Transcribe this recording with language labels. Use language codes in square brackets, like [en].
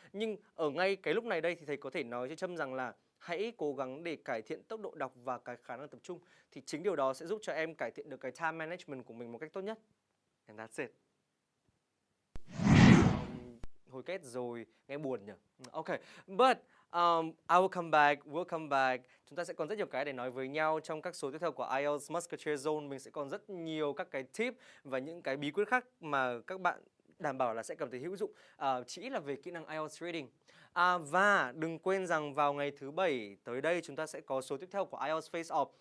[vi] Nhưng ở ngay cái lúc này đây thì thầy có thể nói cho Trâm rằng là hãy cố gắng để cải thiện tốc độ đọc và cái khả năng tập trung. Thì chính điều đó sẽ giúp cho em cải thiện được cái time management của mình một cách tốt nhất. [en] And that's it. [vi] Hồi kết rồi, nghe buồn nhỉ? [en] Ok, but I will come back, we'll come back. [vi] Chúng ta sẽ còn rất nhiều cái để nói với nhau trong các số tiếp theo của IELTS Musketeer Zone. Mình sẽ còn rất nhiều các cái tip và những cái bí quyết khác mà các bạn đảm bảo là sẽ cảm thấy hữu dụng, chỉ là về kỹ năng IELTS reading. Và đừng quên rằng vào ngày thứ Bảy tới đây chúng ta sẽ có số tiếp theo của IELTS Face-Off.